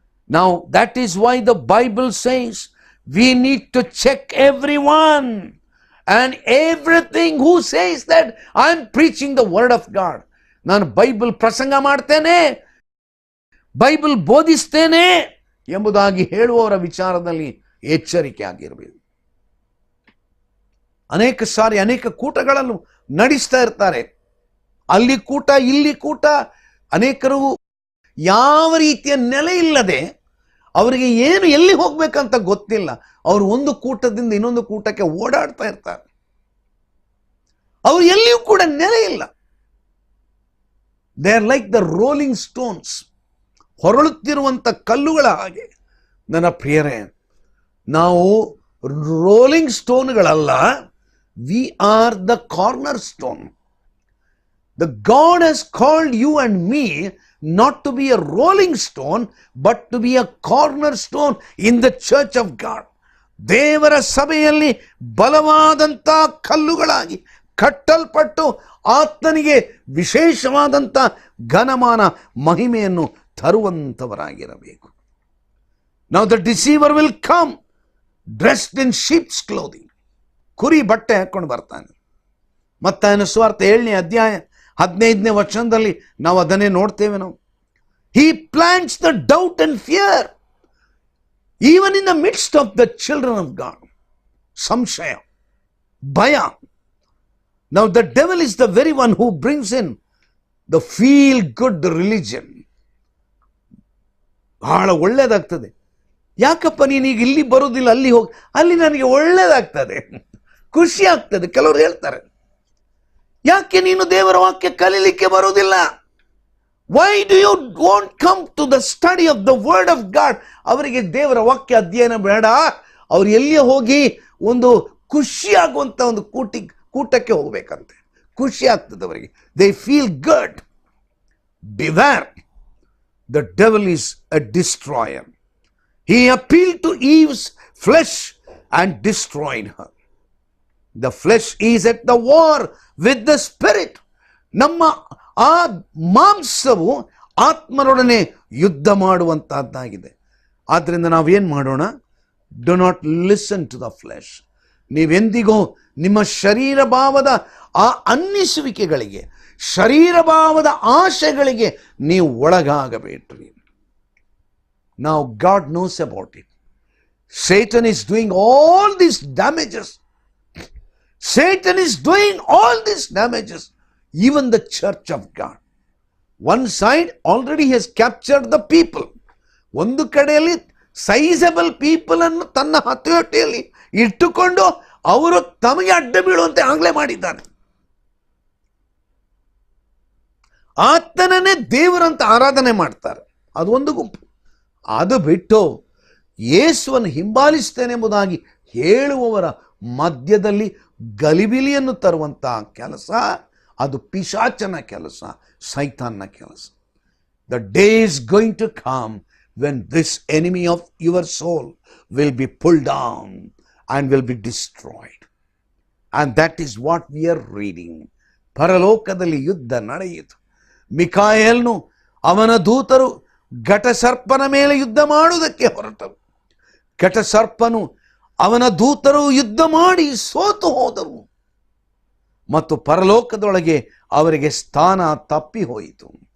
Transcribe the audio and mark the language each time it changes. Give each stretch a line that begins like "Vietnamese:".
English: Now that is why the Bible says we need to check everyone and everything who says that I am preaching the word of God.
Kannada: ನಾನು Bible ಪ್ರಸಂಗ ಮಾಡ್ತೇನೆ, Bible ಬೋಧಿಸ್ತೇನೆ ಎಂಬುದಾಗಿ ಹೇಳುವವರ ವಿಚಾರದಲ್ಲಿ ಎಚ್ಚರಿಕೆ ಆಗಿರಬೇಕು. ಅನೇಕ ಸಾರಿ ಅನೇಕ ಕೂಟಗಳನ್ನು ನಡೆಸ್ತಾ ಇರ್ತಾರೆ. ಅಲ್ಲಿ ಕೂಟ, ಇಲ್ಲಿ ಕೂಟ. ಅನೇಕರು ಯಾವ ರೀತಿಯ ನೆಲೆ ಇಲ್ಲದೆ ಅವರಿಗೆ ಏನು ಎಲ್ಲಿ ಹೋಗ್ಬೇಕಂತ ಗೊತ್ತಿಲ್ಲ. ಅವರು ಒಂದು ಕೂಟದಿಂದ ಇನ್ನೊಂದು ಕೂಟಕ್ಕೆ ಓಡಾಡ್ತಾ ಇರ್ತಾರೆ. ಅವರು ಎಲ್ಲಿಯೂ ಕೂಡ ನೆಲೆ ಇಲ್ಲ.
English: they are like the rolling stones,
Kannada: ಹೊರಳುತ್ತಿರುವಂಥ ಕಲ್ಲುಗಳ ಹಾಗೆ. ನನ್ನ ಪ್ರಿಯರೇ, ನಾವು rolling ಸ್ಟೋನ್ಗಳಲ್ಲ,
English: We are the cornerstone. The God has called you and me not to be a rolling stone, but to be a cornerstone in the church of God.
Kannada: ದೇವರ ಸಭೆಯಲ್ಲಿ ಬಲವಾದಂಥ ಕಲ್ಲುಗಳಾಗಿ ಕಟ್ಟಲ್ಪಟ್ಟು ಆತನಿಗೆ ವಿಶೇಷವಾದಂಥ ಘನಮಾನ ಮಹಿಮೆಯನ್ನು ತರುವಂಥವರಾಗಿರಬೇಕು.
English: Now the deceiver will come dressed in sheep's clothing.
Kannada: ಕುರಿ ಬಟ್ಟೆ ಹಾಕೊಂಡು ಬರ್ತಾನೆ. ಮತ್ತಾಯನ ಸುವಾರ್ತೆ 7ನೇ ಅಧ್ಯಾಯ 15ನೇ ವಚನದಲ್ಲಿ ನಾವು ಅದನ್ನೇ ನೋಡ್ತೇವೆ. ನಾವು
English: he plants the doubt and fear even in the midst of the children of God.
Kannada: ಸಂಶಯ, ಭಯ.
English: Now the devil is the very one who brings in the feel good religion.
Kannada: ಬಹಳ ಒಳ್ಳೇದಾಗ್ತದೆ. ಯಾಕಪ್ಪ ನೀನೀಗ ಇಲ್ಲಿ ಬರೋದಿಲ್ಲ, ಅಲ್ಲಿ ಹೋಗಿ, ಅಲ್ಲಿ ನನಗೆ ಒಳ್ಳೇದಾಗ್ತದೆ, ಖುಷಿ ಆಗ್ತದೆ. ಕೆಲವರು ಹೇಳ್ತಾರೆ, ಯಾಕೆ ನೀನು ದೇವರ ವಾಕ್ಯ ಕಲೀಲಿಕ್ಕೆ ಬರುವುದಿಲ್ಲ?
English: Why do you want come to the study of the word of God?
Kannada: ಅವರಿಗೆ ದೇವರ ವಾಕ್ಯ ಅಧ್ಯಯನ ಬೇಡ. ಅವ್ರು ಎಲ್ಲಿಯೇ ಹೋಗಿ ಒಂದು ಖುಷಿ ಆಗುವಂತ ಒಂದು ಕೂಟಕ್ಕೆ ಹೋಗ್ಬೇಕಂತೆ. ಖುಷಿ ಆಗ್ತದೆ ಅವರಿಗೆ.
English: They feel good. Beware, the devil is a destroyer. He appealed to Eve's flesh and destroyed her. The flesh is at the war with the spirit.
Kannada: ನಮ್ಮ ಆ ಮಾಂಸವು ಆತ್ಮನೊಡನೆ ಯುದ್ಧ ಮಾಡುವಂತಹದ್ದಾಗಿದೆ. ಆದ್ರಿಂದ ನಾವೇನ್ ಮಾಡೋಣ?
English: Do not listen to the flesh.
Kannada: ನೀವೆಂದಿಗೂ ನಿಮ್ಮ ಶರೀರ ಭಾವದ ಆ ಅನ್ನಿಸುವಿಕೆಗಳಿಗೆ, ಶರೀರ ಭಾವದ ಆಶೆಗಳಿಗೆ ನೀವು ಒಳಗಾಗಬೇಡ್ರಿ.
English: Now God knows about it. Satan is doing all these damages. Satan is doing all these damages. Even the church of God. One side already has captured the people.
Kannada: ಒಂದು ಕಡೆಯಲ್ಲಿ
English: sizable people
Kannada: ಅನ್ನು ತನ್ನ ಹತೋಟಿಯಲ್ಲಿ ಇಟ್ಟುಕೊಂಡು ಅವರು ತಮಗೆ ಅಡ್ಡ ಬೀಳುವಂತೆ ಆಗ್ಲೇ ಮಾಡಿದ್ದಾನೆ. ಆತನನ್ನೇ ದೇವರಂತ ಆರಾಧನೆ ಮಾಡ್ತಾರೆ. ಅದು ಒಂದು ಗುಂಪು. ಅದು ಬಿಟ್ಟು ಯೇಸುವನ್ನು ಹಿಂಬಾಲಿಸ್ತೇನೆಂಬುದಾಗಿ ಹೇಳುವವರ ಮಧ್ಯದಲ್ಲಿ ಗಲಿಬಿಲಿಯನ್ನು ತರುವಂತಹ ಕೆಲಸ, ಅದು ಪಿಶಾಚನ ಕೆಲಸ, ಸೈತಾನ್ನ ಕೆಲಸ.
English: The day is going to come when this enemy of your soul will be pulled down and will be destroyed. And that is what we are reading.
Kannada: ಪರಲೋಕದಲ್ಲಿ ಯುದ್ಧ ನಡೆಯಿತು. ಮಿಕಾಯೇಲನು ಅವನ ದೂತರು ಘಟಸರ್ಪನ ಮೇಲೆ ಯುದ್ಧ ಮಾಡುವುದಕ್ಕೆ ಹೊರಟರು. ಕೆಟ್ಟ ಸರ್ಪನು ಅವನ ದೂತರು ಯುದ್ಧ ಮಾಡಿ ಸೋತು ಹೋದರು ಮತ್ತು ಪರಲೋಕದೊಳಗೆ ಅವರಿಗೆ ಸ್ಥಾನ ತಪ್ಪಿ ಹೋಯಿತು.